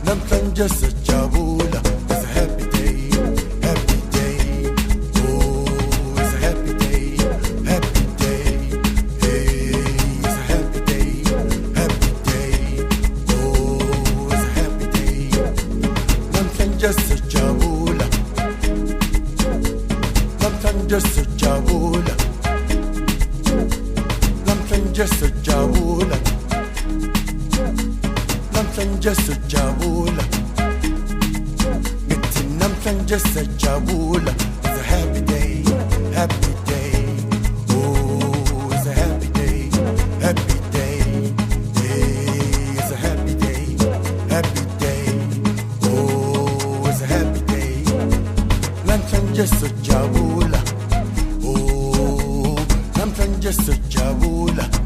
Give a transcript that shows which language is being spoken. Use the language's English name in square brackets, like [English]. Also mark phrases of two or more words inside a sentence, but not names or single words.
[Zulu] namhlanje sijabula, [English] it's a happy day, happy day. Oh, it's a happy day, happy day. Hey, it's a happy day, happy day. Oh, it's a happy day. [Zulu] Namhlanje sijabula, namhlanje sijabula, namhlanje sijabula. Namhlanje sijabula, ngithi namhlanje sijabula. [English] It's a happy day, happy day. Oh, it's a happy day, happy day. Hey, it's a happy day, happy day. Oh, it's a happy day. [Zulu] Namhlanje sijabula. Oh, namhlanje sijabula.